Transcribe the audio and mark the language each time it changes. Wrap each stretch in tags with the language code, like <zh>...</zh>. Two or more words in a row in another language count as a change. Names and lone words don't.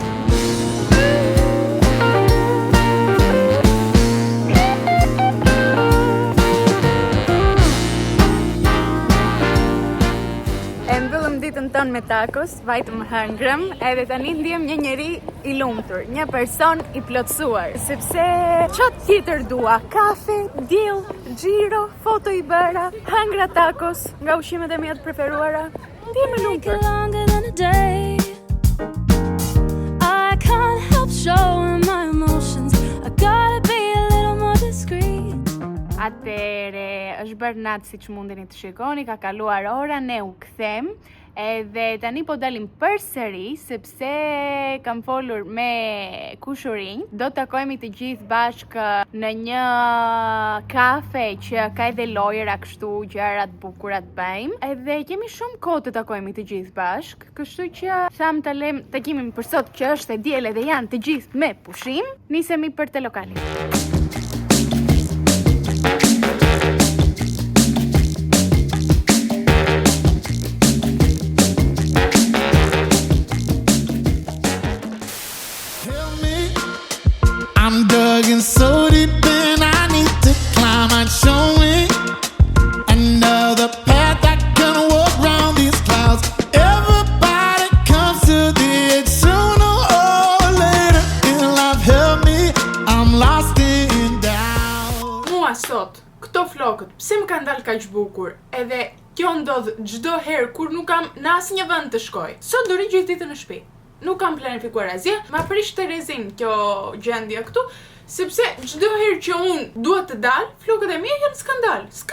<sq>Ditën tonë me tacos, vajtëm hëngrëm, edhe tani ndihem një njeri i lumtur, një person i plotësuar, sepse çfarë tjetër dua? Kafe, diell, xhiro, foto i bëra, hëngra tacos, nga ushqimet e mia të preferuara. Ndihem e lumtur.</sq> <en>I can't help showing my emotions. I gotta be a little more discreet.</en> <sq>Atëre, është bërë natë si që mundeni të shikoni, ka kaluar ora, ne u kthem. Edhe tani po dalim përsëri sepse kam folur me kushurinj. Do të takojmë të gjithë bashkë në një kafe që ka edhe lojra kështu, gjëra të bukura të bëjmë. Edhe kemi shumë kohë të takojmë të gjithë bashkë, kështu që tham të lëm takimin për sot që është e diel edhe janë të gjithë me pushim. Nisemi për te lokalin.</sq> <en>I'm dug in so deep and I need to climb and show me another path I can walk around these clouds. Everybody comes to the edge sooner or later in life. Help me, I'm lost in doubt.</en> <sq>Mua sot, këto flokët, pse më kanë dalë kaq bukur? Edhe kjo ndodh çdo herë kur nuk kam në asnjë vend të shkoj. Sot do ri gjithë ditën në shtëpi. nuk kam planifikuar asgjë. Ma prish Terezin kjo gjendje këtu, sepse çdo herë që unë dua të dal, flokët e mia janë skandal.</sq>